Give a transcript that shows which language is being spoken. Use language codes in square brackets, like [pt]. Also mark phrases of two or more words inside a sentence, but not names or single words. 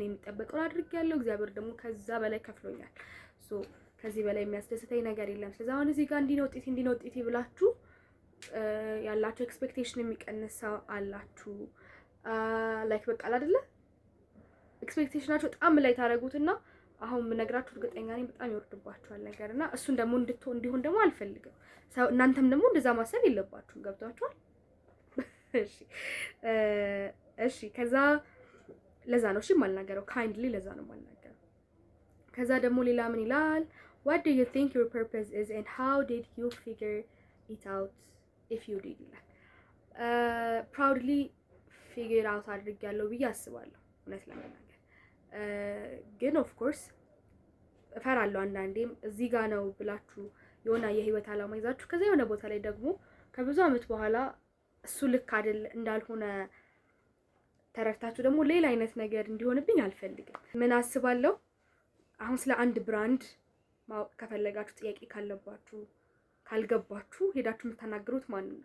[am] የሚጠበቀውን አድርጌያለሁ። እግዚአብሔር ደግሞ ከዛ በላይ ከፍሎኛል። ሶ ከዚህ በላይ የሚያስደስተኝ ነገር የለም። ስለዚህ አሁን እዚህ ጋር እንዲህ ነው ውጤቴ ብላችሁ ያላችሁ ኤክስፔክቴሽን የሚቀንሰው አላችሁ። ላይክ በቃ አይደለ ኤክስፔክቴሽናችሁ በጣም ላይ ታረጉትና አሁን ምነግራችሁ እርግጠኛ ነኝ በጣም ይወርድባችኋል ነገርና እሱን ደግሞ እንዲሆን ደግሞ አልፈልግም። እናንተም ደግሞ እንደዛ ማሰብ የለባችሁም። ገብታችኋል? እሺ ከዛ ለዛ ነው እሺ የማልናገረው ካይንድሊ ለዛ ነው የማልናገረው። ከዛ ደግሞ ሌላ ምን ይላል? [en] what do you think your purpose is and how did you figure it out if you did ይላል። proudly figure out [am] አድርጌያለሁ ብዬ አስባለሁ እውነት ለመናገር ግን [en] of course [am] እፈራለሁ አንዳንዴም እዚህ ጋር ነው ብላችሁ የሆነ የህይወት ዓላማ ይዛችሁ ከዛ የሆነ ቦታ ላይ ደግሞ ከብዙ አመት በኋላ እሱ ልክ አይደል እንዳልሆነ ተረድታችሁ ደግሞ ሌላ አይነት ነገር እንዲሆንብኝ አልፈልግም። ምን አስባለሁ አሁን ስለ አንድ ብራንድ ማወቅ ከፈለጋችሁ ጥያቄ ካለባችሁ ካልገባችሁ ሄዳችሁ የምታናገሩት ማን ነው?